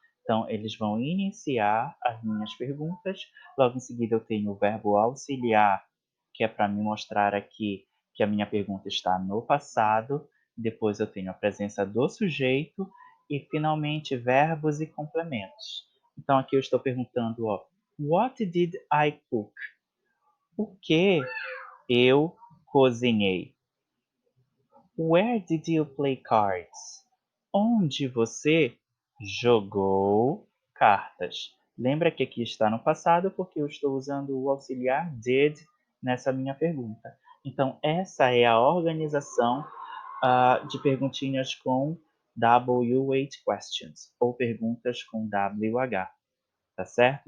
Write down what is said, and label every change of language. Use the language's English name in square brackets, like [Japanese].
[Portuguese] Então, eles vão iniciar as minhas perguntas, logo em seguida eu tenho o verbo auxiliar, que é para me mostrar aqui que a minha pergunta está no passado, depois eu tenho a presença do sujeito e, finalmente, verbos e complementos. Então, aqui eu estou perguntando, ó, [English] what did I cook? [Portuguese] O que eu cozinhei? [English] Where did you play cards? [Portuguese] Onde você jogou cartas? Lembra que aqui está no passado porque eu estou usando o auxiliar did nessa minha pergunta. Então, essa é a organização de perguntinhas com WH questions, ou perguntas com WH, tá certo?